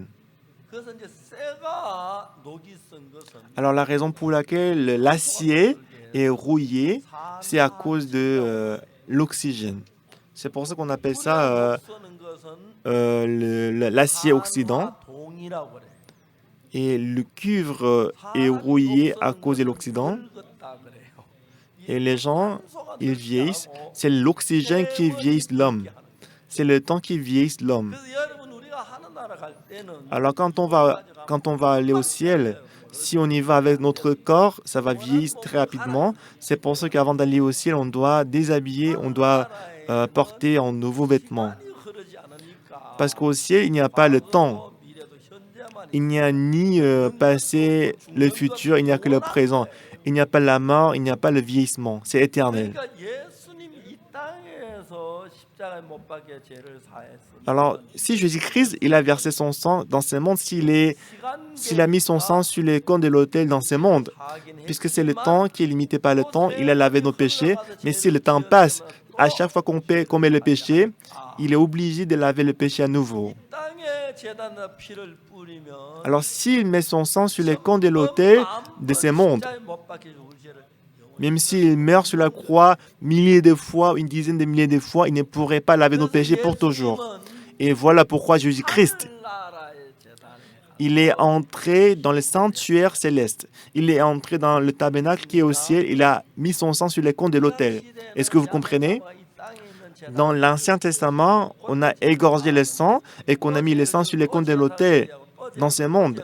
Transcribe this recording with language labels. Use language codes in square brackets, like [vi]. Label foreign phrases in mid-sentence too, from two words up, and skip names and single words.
[ko] 그래서 이제 쇠가 녹이 쓴 것은 [fr] Alors la raison pour laquelle l'acier est rouillé, c'est à cause de l'oxygène. C'est pour ça qu'on appelle ça [ko] 쓰는 것은 [fr] l'acier oxydant. [ko] 동이라고 그래. [fr] Et le cuivre est rouillé à cause de l'oxydant. [ko] 늙었다 그래요. [fr] Et les gens, ils vieillissent. C'est l'oxygène qui vieillit l'homme. C'est le temps qui vieillit l'homme. [ko] 그래서 여러분 우리가 하늘나라 갈 때는 [fr] Alors quand on va aller au ciel, si on y va avec notre corps, ça va vieillir très rapidement. C'est pour ça qu'avant d'aller au ciel, on doit déshabiller, on doit porter un nouveau vêtement. [ko] 시간이 흐르지 않으니까 [fr] Parce qu'au ciel, il n'y a pas le temps. [ko] 미래도 현재만 [fr] Il n'y a ni passé, le futur, il n'y a que le présent. Il n'y a pas la mort, il n'y a pas le vieillissement. C'est éternel. [ko] 그러니까 예수님이 이 땅에서 십자가에 못 박혀 죄를 사했으면 [fr] Alors, si Jésus-Christ, il a versé son sang dans ce monde, s'il a mis son sang sur les cônes de l'autel dans ce monde, puisque c'est le temps qui est limité par le temps, il a lavé nos péchés, mais si le temps passe, à chaque fois qu'on met le péché, il est obligé de laver le péché à nouveau. [ko] 땅에 제단에다 피를 뿌리면 [fr] Alors, s'il met son sang sur les cônes de l'autel de ce monde, [ko] 십자가에 못 박혀 죽을 죄를 [fr] même s'il meurt sur la croix milliers de fois, une dizaine de milliers de fois, il ne pourrait pas laver nos péchés pour toujours. Et voilà pourquoi Jésus-Christ, [ko] 하늘나라의 제단에 [fr] il est entré dans le sanctuaire céleste. Il est entré dans le tabernacle qui est au ciel. Il a mis son sang sur les cônes de l'autel. Est-ce que vous comprenez? Dans l'Ancien Testament, on a égorgé le sang et qu'on a mis le sang sur les cônes de l'autel dans ce monde.